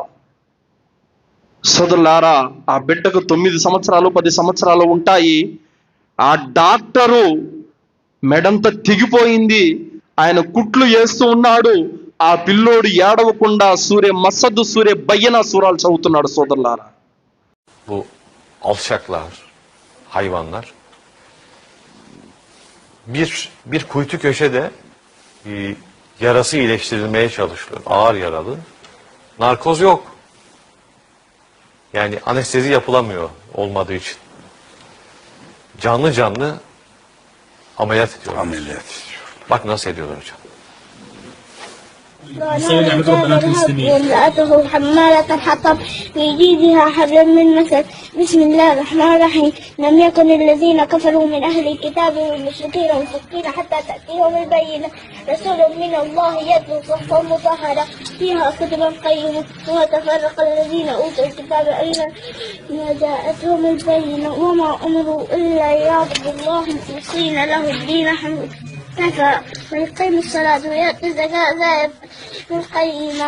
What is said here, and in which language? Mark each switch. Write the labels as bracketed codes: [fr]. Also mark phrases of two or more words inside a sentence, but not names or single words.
[te] సోదరులారా, ఆ బిడ్డకు 9 సంవత్సరాలు 10 సంవత్సరాలు ఉంటాయి. ఆ డాక్టరు మెడంతా తెగిపోయింది, ఆయన కుట్లు వేస్తూ ఉన్నాడు. ఆ పిల్లోడు ఏడవకుండా సూర్య మసద్దు సూర్య బయ్యన సూరాలు చదువుతున్నాడు. సోదరులారా, [tr] bu alçaklar, hayvanlar bir kuytu köşede yarası iyileştirilmeye çalışılıyor. Ağır yaralı. Narkoz yok. Yani anestezi yapılamıyor olmadığı için. Canlı ameliyat ediyorlar. Bak nasıl ediyorlar hocam. [ar] امرأته حمالة الحطب في جيدها حبل من مسد. بسم الله الرحمن الرحيم. لم يكن الذين كفروا من أهل الكتاب والمشركين والمشركين حتى تأتيهم البينة. رسول من الله يتلو صحفا مطهرة فيها كتب قيمة وتفرق الذين أوتوا الكتاب إلا ما جاءتهم البينة وما أمروا إلا ليعبدوا الله مخلصين له الدين حنفاء ويقيموا الصلاة ويأتوا الزكاة ذلك القيمة.